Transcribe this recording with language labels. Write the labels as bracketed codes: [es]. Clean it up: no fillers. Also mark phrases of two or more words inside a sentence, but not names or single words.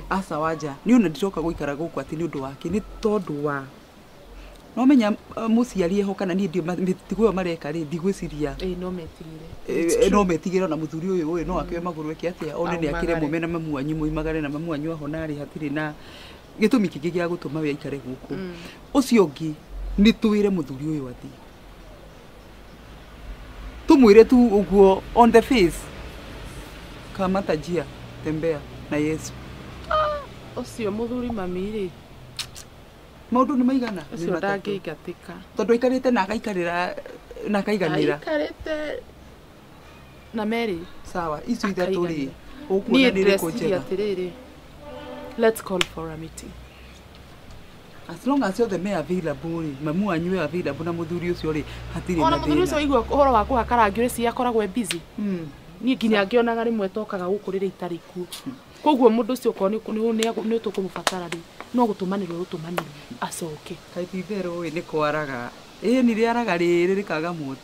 [ki] Aca wanja nĩ ona ndiroka gũikara gũkũ atĩ nĩ ũndũ wake nĩ tondũ wa no menya mũciari eho kana niĩ mĩtugo ĩyo mareka rĩ ndigwĩciria no metigĩre na mũthuri ũyũ no akĩoe magũrũ eke atĩa one nĩ akĩremwo mena mamu wanyu moimagare na mamu wanyu aho narĩ hatirĩ na gĩtũmi kĩngĩ gĩa gũtũma we aikare gũkũ. Ũcio ũngĩ nĩ twĩre mũthuri ũyũ atĩ tumwĩre tu ũguo [en] on the face [sw] kama tajia tembea na Yesu. [ki] Ũcio mũthuri mami rĩ maũndũ nĩ maigana ũcio ndangĩingatĩka tondũ aikarĩte na akaikarĩra na akaiganĩra aikarĩte na Mary. Sawa icio ithatũ rĩ ũkuona nĩ rĩkũ njega. [en] Atĩrĩrĩ let's call for a meeting. As long as you're the available [ki] rĩ mamu wanyu we available na mũthuri ũcio rĩ hatirĩ na thĩna. Ona mũthuri ũcio igua ũhoro wa kũhakara ngĩrĩ cia akoragwo busy. Niĩ nginya ngĩonaga rĩmwe tokaga gũkũ rĩrĩa itarĩ kuo. Koguo mũndũ ũcio ko nĩ tũkũmũbatara rĩ no gũtũmanĩrwo acoke. Kaĩ ti therũ nĩ kwaraga nĩ rĩaraga rĩrĩ rĩkaga mũti.